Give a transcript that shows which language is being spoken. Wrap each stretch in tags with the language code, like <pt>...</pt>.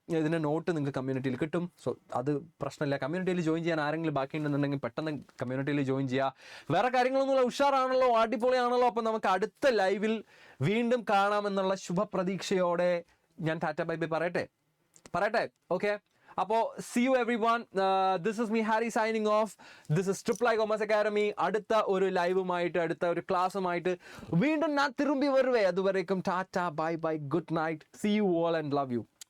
<ml>ഇതിൻ്റെ നോട്ട് നിങ്ങൾക്ക് കമ്മ്യൂണിറ്റിയിൽ കിട്ടും. സോ അത് പ്രശ്നമില്ല. കമ്മ്യൂണിറ്റിയിൽ ജോയിൻ ചെയ്യാൻ ആരെങ്കിലും ബാക്കിയുണ്ടെന്നുണ്ടെങ്കിൽ പെട്ടെന്ന് കമ്മ്യൂണിറ്റിയിൽ ജോയിൻ ചെയ്യുക. വേറെ കാര്യങ്ങളൊന്നുമില്ല. ഉഷാറാണല്ലോ, അടിപൊളിയാണല്ലോ. അപ്പം നമുക്ക് അടുത്ത ലൈവിൽ വീണ്ടും കാണാമെന്നുള്ള ശുഭപ്രതീക്ഷയോടെ ഞാൻ ടാറ്റ ബൈ ബൈ പറയട്ടെ. ഓക്കെ, അപ്പോൾ</ml> <en>see you everyone. This is me Harry signing off. This is Triple I Commerce Academy.</en> <ml>അടുത്ത ഒരു ലൈവുമായിട്ട്, അടുത്ത ഒരു ക്ലാസ്സുമായിട്ട് വീണ്ടും ഞാൻ തിരുമ്പി വരുവേ. അതുവരേക്കും Tata bye bye, good night,</ml> <en>see you all and love you.</en>